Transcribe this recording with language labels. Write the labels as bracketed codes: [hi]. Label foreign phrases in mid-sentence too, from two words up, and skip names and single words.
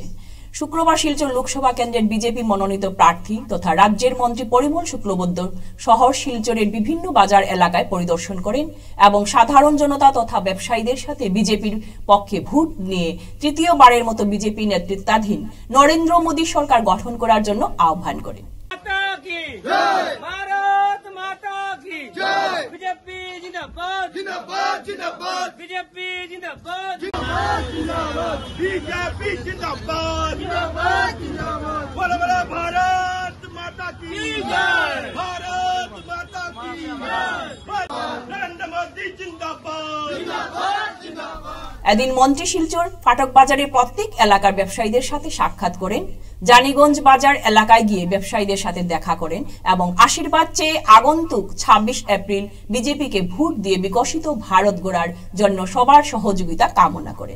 [bn] শুক্রবার শিলচর লোকসভা কেন্দ্রের বিজেপি মনোনীত প্রার্থী তথা রাজ্যের মন্ত্রী পরিমল শুক্লবৈদ্য শহর শিলচরের বিভিন্ন বাজার এলাকায় পরিদর্শন করেন এবং সাধারণ জনতা তথা ব্যবসায়ীদের সাথে বিজেপির পক্ষে ভোট নিয়ে তৃতীয়বারের মতো বিজেপি নেতৃত্বাধীন নরেন্দ্র মোদী সরকার গঠন করার জন্য আহ্বান করেন। [hi] भारत माता की जय। बीजेपी जिंदाबाद जिंदाबाद जिंदाबाद। बीजेपी जिंदाबाद जिंदाबाद जिंदाबाद। बीजेपी जिंदाबाद जिंदाबाद जिंदाबाद। बोलो बोलो भारत माता की जय। भारत माता की जय। नरेंद्र मोदी जिंदाबाद जिंदाबाद जिंदाबाद। [bn] এদিন মন্ত্রী শিলচর ফাটক বাজারের প্রত্যেক এলাকার ব্যবসায়ীদের সাথে সাক্ষাৎ করেন, জানিগঞ্জ বাজার এলাকায় গিয়ে ব্যবসায়ীদের সাথে দেখা করেন এবং আশীর্বাদ চেয়ে আগন্তুক 26 এপ্রিল বিজেপিকে ভোট দিয়ে বিকশিত ভারত গড়ার জন্য সবার সহযোগিতা কামনা করেন।